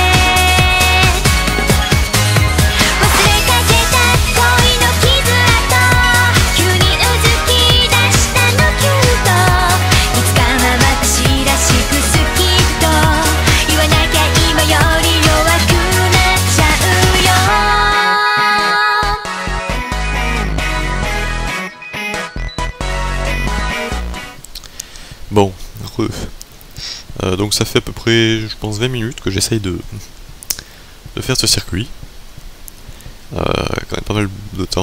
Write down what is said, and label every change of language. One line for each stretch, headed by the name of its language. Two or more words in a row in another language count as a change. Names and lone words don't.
Japanese: 忘れかけた恋の傷跡、急にうずき出したのキュート、いつかは私らしく好きと言わなきゃ今より弱くなっちゃうよ。
French: Bon, donc ça fait à peu près, je pense, 20 minutes que j'essaye de faire ce circuit. Quand même pas mal de temps.